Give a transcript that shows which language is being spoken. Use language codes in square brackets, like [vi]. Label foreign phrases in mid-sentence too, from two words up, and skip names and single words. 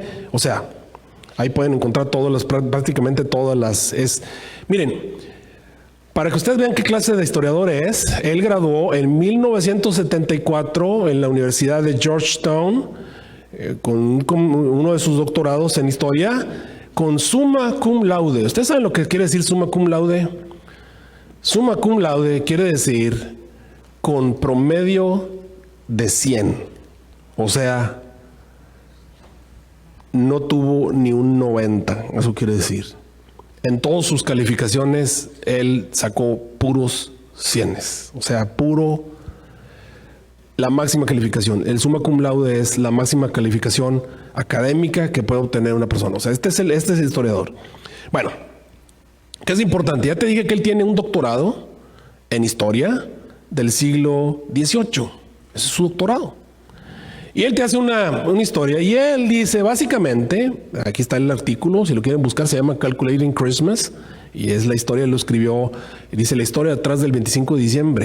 [es] O sea, ahí pueden encontrar prácticamente todas las... Miren, para que ustedes vean qué clase de historiador es, él graduó en 1974 en la Universidad de Georgetown, con uno de sus doctorados en historia, con [la] summa cum laude. [es] ¿Ustedes saben lo que quiere decir [la] summa cum laude? Summa cum laude [es] quiere decir con promedio de 100. O sea, no tuvo ni un 90, eso quiere decir. En todas sus calificaciones, él sacó puros 100. O sea, la máxima calificación. El [la] summa cum laude [es] es la máxima calificación académica que puede obtener una persona. O sea, este es el historiador. Bueno, ¿qué es importante? Ya te dije que él tiene un doctorado en historia del siglo XVIII. Ese es su doctorado. Y él te hace una historia y él dice básicamente, aquí está el artículo, si lo quieren buscar, se llama Calculating Christmas y es la historia, lo escribió, dice la historia detrás del 25 de diciembre.